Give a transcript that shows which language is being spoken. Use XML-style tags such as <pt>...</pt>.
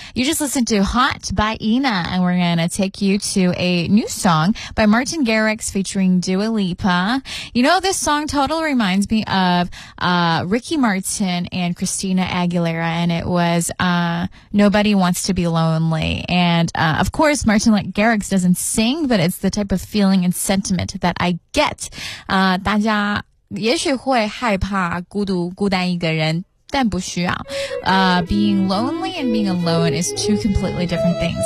<en>You just listened to Hot by Ina, and we're going to take you to a new song by Martin Garrix featuring Dua Lipa. You know, this song totally reminds me of Ricky Martin and Christina Aguilera, and it was Nobody Wants to Be Lonely. And of course, Martin Garrix doesn't sing, but it's the type of feeling and sentiment that I get.</en> <zh>大家也许会害怕孤独孤单一个人，但不需要。</zh> <en>Being lonely and being alone is two completely different things.</en>